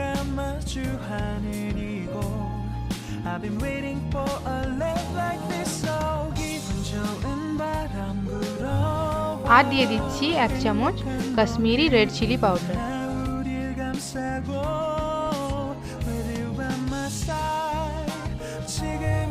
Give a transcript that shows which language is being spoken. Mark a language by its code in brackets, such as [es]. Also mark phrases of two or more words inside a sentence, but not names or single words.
[ko] 마주하는 이곳 [en] I've been waiting for a love like this so [ko] 기분 좋은 바람 불어와 [bn] আর দিয়ে দিচ্ছি 1 চামচ কাশ্মীরি রেড চিলি পাউডার। [ko] 우릴 감싸고 [en] With you by my side [ko] 지금 이